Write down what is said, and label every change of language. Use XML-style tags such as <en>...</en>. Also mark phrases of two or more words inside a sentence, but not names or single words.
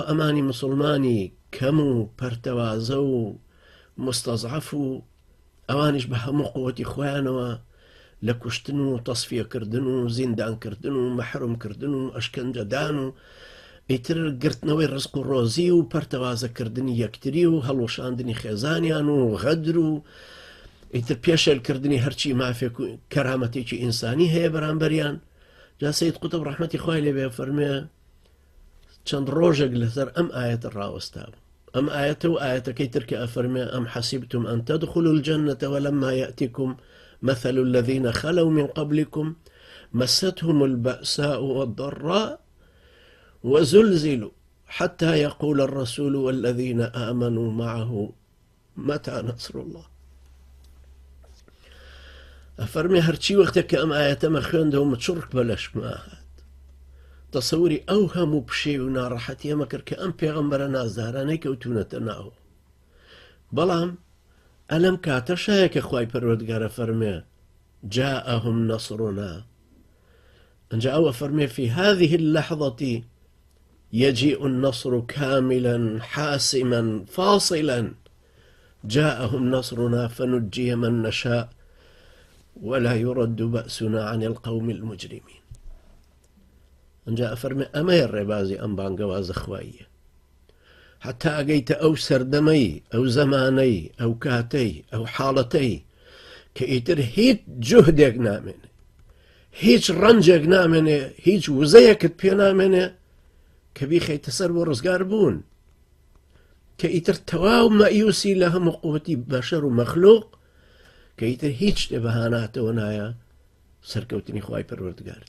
<ckb>ئەمانی مسلمانی کەم و پەرتەوازە و مستەزعەف و ئەوانیش بە هەموو قووەتی خۆیانەوە لە کوشتن و تەسفیەکردن و زیندانکردن و مەحرومکردن و ئەشکەنجەدان و ئیتر گرتنەوەی ڕزق و ڕۆزی و پەرتەوازەکردنی یەکتری و هەڵوشاندنی خێزانیان و غەدر و ئیتر پێشێلکردنی هەرچی مافێک و کەرامەتێکی ئینسانی هەیە بەرامبەریان. جا سەید قوتب ڕەحمەتی خوای لێبێ فەرمێ چەند ڕۆژێک لەسەر ئەم ئایەتە ڕاوەستا بوو. ئەم ئایەتە و ئایەتەکەی تر کە ئەفەرمێ</ckb> <ar>ئەم حەسیبتم ئەن تەدخلوا الجەنەتە ولما يأتكم مثل الذين خلوا من قبلكم مستهم البأساء والضراء وزلزلوا حتى يقول الرسول والذين آمنوا معه متى نصر الله.</ar> <ckb>ئەفەرمێ هەرچی وەختێک کە ئەم ئایەتەمە خوێندەوە مچڕک بەلەشما هات، تەسەوری ئەو هەموو پشێ و ناڕەحەتی ئەمە کرد کە ئەم پێغەمبەرە نازدارانەی کەوتونەتە ناوە. بەڵام ئەلەم کاتە شایە کە خوای پەروەردگارە فەرمێ</ckb> <ar>جاءهم نصرنا،</ar> <ckb>ئەنجا ئەوە فەرمێ</ckb> <ar>في هذه اللحظة يجيء النصر كاملا حاسما فاصلا جاءهم نصرنا فنجي من نشاء ولا يرد بأسنا عن القوم المجرمين.</ar> <ckb>ئەنجا ئەفەرمێ ئەمەیە ڕێبازی ئەم بانگەوازە خواییە، حتا ئەگەیتە ئەو سەردەمەی ئەو زەمانەی ئەو کاتەی ئەو حاڵەتەی کە ئیتر هیچ جوهدێک نامێنێ، هیچ ڕەنجێک نامێنێ، هیچ وزەیەکت پێ نامێنێ کە بیخەیتە سەر بۆ ڕزگار بوون، کە ئیتر تەواو مەیوسی لە هەموو قووەتی بەشەر و مەخلوق، کە ئیتر هیچ شتێ بەهاناتەوە نایە سەرکەوتنی خوای پەروەردگارت.</ckb>